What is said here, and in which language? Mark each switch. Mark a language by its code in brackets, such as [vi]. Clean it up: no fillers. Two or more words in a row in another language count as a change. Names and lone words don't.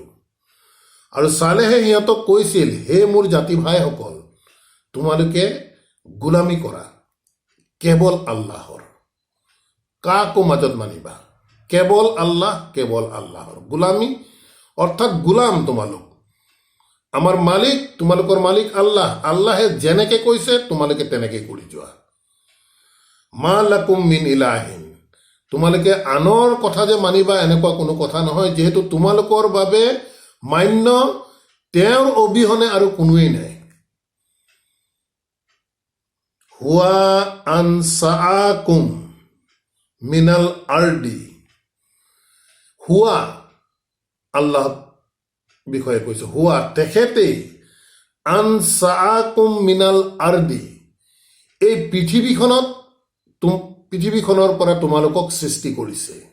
[as] আৰু সালেহে সিহঁতক কৈছিল, হে মোৰ জাতি ভাইসকল, তোমালোকে গোলামী কৰা কেৱল আল্লাহৰ, কাকো মাজত মানিবা, কেৱল আল্লাহ, কেৱল আল্লাহৰ গোলামী, অৰ্থাৎ গোলাম তোমালোক। আমাৰ মালিক, তোমালোকৰ মালিক আল্লাহ। আল্লাহে যেনেকে কৈছে তোমালোকে তেনেকে কৰি যোৱা। [ar] ما لكم من إله, [as] তোমালোকে আনৰ কথা যে মানিবা এনেকুৱা কোনো কথা নহয়, যিহেতু তোমালোকৰ বাবে মান্য তেওঁৰ অবিহনে আৰু কোনোৱেই নাই। [ar] هو أنشأكم من الأرض, [as] হুৱা আল্লাহ বিষয়ে কৈছে, হুৱা তেখেতেই, [ar] أنشأكم من الأرض, [as] এই পৃথিৱীখনৰ পৰা তোমালোকক সৃষ্টি কৰিছে।